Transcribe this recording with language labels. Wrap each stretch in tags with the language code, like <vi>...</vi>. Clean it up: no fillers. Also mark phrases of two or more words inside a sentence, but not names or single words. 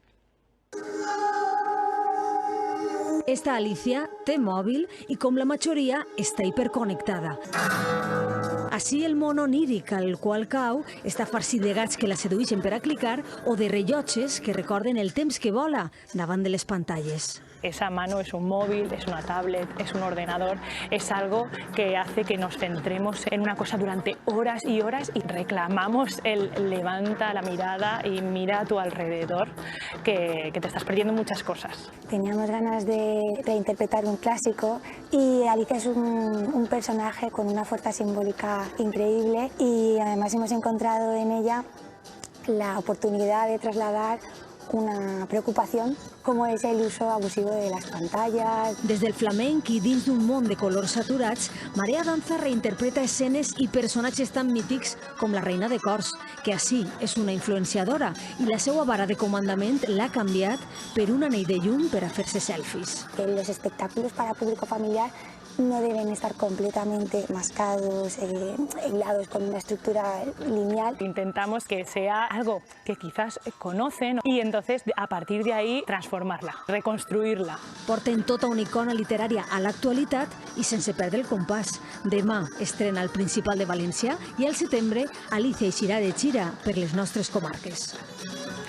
<ca>Esta Alicia té mòbil i, com la majoria, està hiperconnectada. Així el món oníric al qual cau està farcit de gats que la sedueixen per a clicar o de rellotges que recorden el temps que vola davant de les pantalles.</ca> <es>Esa mano es un móvil, es una tablet, es un ordenador, es algo que hace que nos centremos en una cosa durante horas y horas y reclamamos el levanta la mirada y mira a tu alrededor, que te estás perdiendo muchas cosas. Teníamos ganas de reinterpretar un clásico y Alicia es un personaje con una fuerza simbólica increíble y además hemos encontrado en ella la oportunidad de trasladar una preocupación</es> <ca>com és l'ús abusiu de les pantalles. Des del flamenc i dins d'un món de colors saturats, Marea Danza reinterpreta escenes i personatges tan mítics com la Reina de Cors, que així és una influenciadora i la seva vara de comandament l'ha canviat per un anell de llum per a fer-se selfies.</ca> <es>Los espectáculos para público familiar no deben estar completamente mascados, hilados con una estructura lineal. Intentamos que sea algo que quizás conocen y entonces a partir de ahí transformarla, reconstruirla.</es> <ca>Porten tota una icona literària a l'actualitat i sense perdre el compàs. Demà estrena al Principal de València i al setembre Alicia eixirà de gira per les nostres comarques.</ca>